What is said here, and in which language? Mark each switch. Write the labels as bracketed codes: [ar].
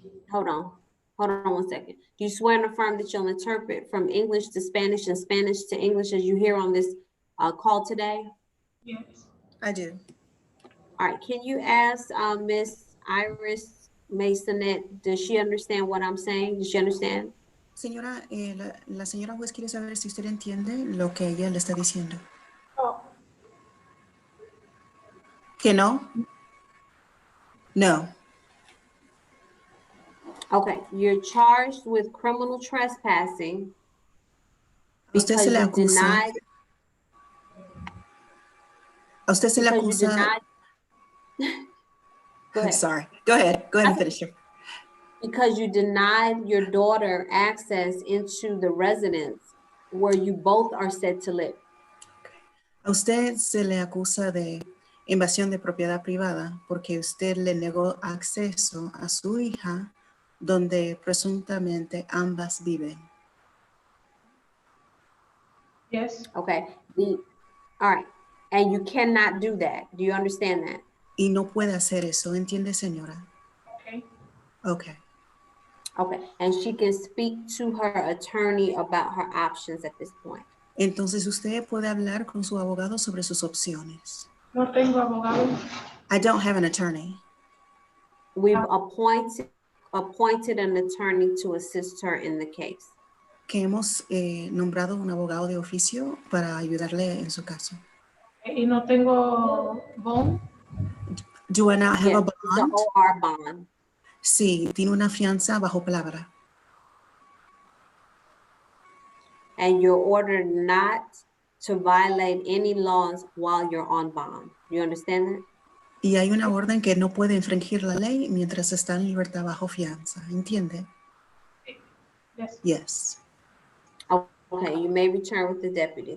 [en] Hold on one second. Do you swear and affirm that you'll interpret from English to Spanish and Spanish to English as you hear on this call today? Yes. I do. All right, can you ask Miss Iris Masonette, does she understand what I'm saying? Does she understand? [es] Señora, la señora juez quiere saber si usted entiende lo que ella le está diciendo. Oh. ¿Que no? No. [en] Okay, you're charged with criminal trespassing [es] Usted se le acusa. A usted se le acusa. [en] Sorry. Go ahead and finish it. Because you denied your daughter access into the residence where you both are said to live. [es] A usted se le acusa de invasión de propiedad privada porque usted le negó acceso a su hija donde presuntamente ambas viven. [en] Yes. Okay. All right. And you cannot do that. Do you understand that? [es] Y no puede hacer eso, ¿entiende, señora? [en] Okay. Okay. Okay. And she can speak to her attorney about her options at this point. [es] Entonces usted puede hablar con su abogado sobre sus opciones. No tengo abogado. [en] I don't have an attorney. We've appointed an attorney to assist her in the case. [es] Que hemos nombrado un abogado de oficio para ayudarle en su caso. Y no tengo bond. [en] Do I not have a bond? The OR bond. [es] Sí, tiene una fianza bajo palabra. [en] And you're ordered not to violate any laws while you're on bond. You understand that? [es] Y hay una orden que no puede infringir la ley mientras está en libertad bajo fianza. ¿Entiende? [en] Yes. Yes. Okay, you may return with the deputy.